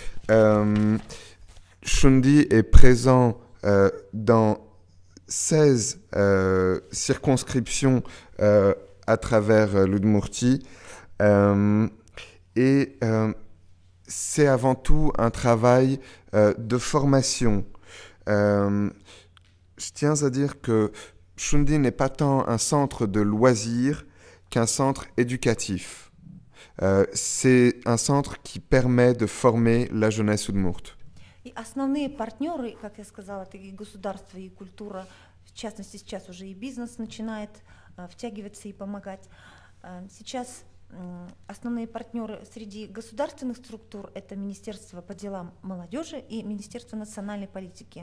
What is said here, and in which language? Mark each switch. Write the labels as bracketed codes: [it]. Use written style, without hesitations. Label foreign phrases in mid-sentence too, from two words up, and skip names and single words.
[fr] Shundi est présent dans 16 circonscriptions à travers l'Udmurtie et c'est avant tout un travail de formation. Je tiens à dire que Shundi n'est pas tant un centre de loisirs qu'un centre éducatif. C'est un centre qui permet de former la jeunesse удмурт. [ru] И основные партнеры, как я сказала, это и государство, и культура, в частности, сейчас уже и бизнес начинает втягиваться и помогать. Сейчас основные партнеры среди государственных структур – это Министерство по делам молодежи и Министерство национальной политики.